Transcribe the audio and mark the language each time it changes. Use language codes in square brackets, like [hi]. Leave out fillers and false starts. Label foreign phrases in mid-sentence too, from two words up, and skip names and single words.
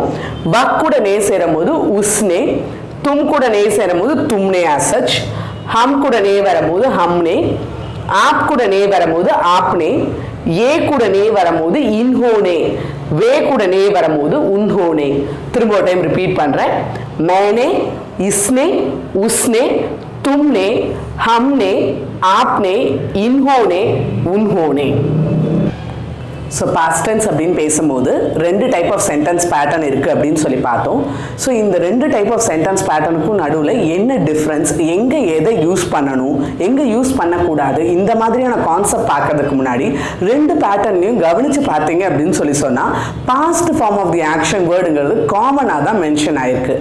[ta] வக் கூட நே சேரும் போது உஸ்னே. தும் கூட நே சேரும் போது தும்னே [en] as such. [ta] ஹம் கூட நே வரும்போது ஹம்னே. ஆப் கூட நே வரும்போது ஆப்னே. ஏ கூட நே வரும்போது இன்ஹோனே. வே கூட நே வரும்போது உன்ஹோனே. திரும்ப ஒரு டைம் ரிப்பீட் பண்றேன். [hi] मैंने, इसने, उसने, तुमने, हमने, आपने, इन्होंने, उन्होंने. [en] so past tense [ta] அப்படின்னு பேசும்போது [en] 2 type of sentence pattern [ta] இருக்குது அப்படின்னு சொல்லி பார்த்தோம். ஸோ இந்த [en] 2 type of sentence pattern [ta] நடுவில் என்ன டிஃப்ரென்ஸ், எங்கே எதை யூஸ் பண்ணணும், எங்கே யூஸ் பண்ணக்கூடாது, இந்த மாதிரியான கான்செப்ட் பார்க்கறதுக்கு முன்னாடி 2 பேட்டர்னையும் கவனித்து பார்த்தீங்க அப்படின்னு சொல்லி சொன்னால் [en] past form of the action word [ta] காமனாக தான் மென்ஷன் ஆயிருக்கு.